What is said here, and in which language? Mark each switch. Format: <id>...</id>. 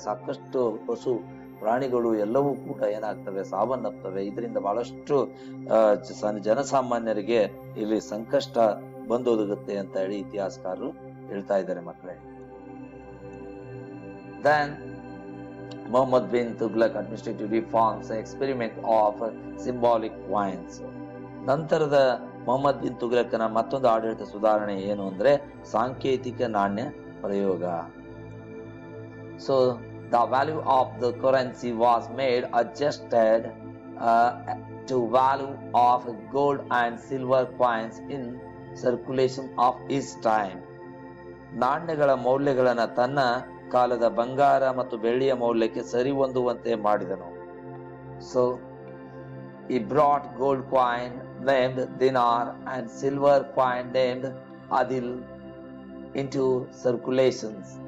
<kn>ಸಾಕಷ್ಟು ಪಶು ಪ್ರಾಣಿಗಳು ಎಲ್ಲವೂ ಕೂಡ ಏನಾಗ್ತವೆ, ಸಾವನ್ನಪ್ತವೆ. ಇದರಿಂದ ಬಹಳಷ್ಟು ಜನಸಾಮಾನ್ಯರಿಗೆ ಇಲ್ಲಿ ಸಂಕಷ್ಟ ಬಂದೊದಗುತ್ತೆ ಅಂತ ಹೇಳಿ ಇತಿಹಾಸಕಾರರು ಹೇಳ್ತಾ ಇದ್ದಾರೆ ಮಕ್ಕಳೇ.</kn> <en>Then Muhammad bin Tughlaq administrative reforms and experiment of symbolic coins.</en> <kn>ನಂತರದ ಮೊಹಮ್ಮದ್ ಬಿನ್ ತುಘಲಕನ ಮತ್ತೊಂದು ಆಡಳಿತ ಸುಧಾರಣೆ ಏನು ಅಂದ್ರೆ ಸಾಂಕೇತಿಕ ನಾಣ್ಯ ಪ್ರಯೋಗ.</kn> <en>So the value of the currency was made adjusted to value of gold and silver coins in circulation of his time.</en> <kn>ನಾಣ್ಯಗಳ ಮೌಲ್ಯಗಳನ್ನು ತನ್ನ ಕಾಲದ ಬಂಗಾರ ಮತ್ತು ಬೆಳ್ಳಿಯ ಮೌಲ್ಯಕ್ಕೆ ಸರಿ ಹೊಂದುವಂತೆ ಮಾಡಿದನು.</kn> <en>So he brought gold coin named dinar and silver coin named adil into circulations.</en>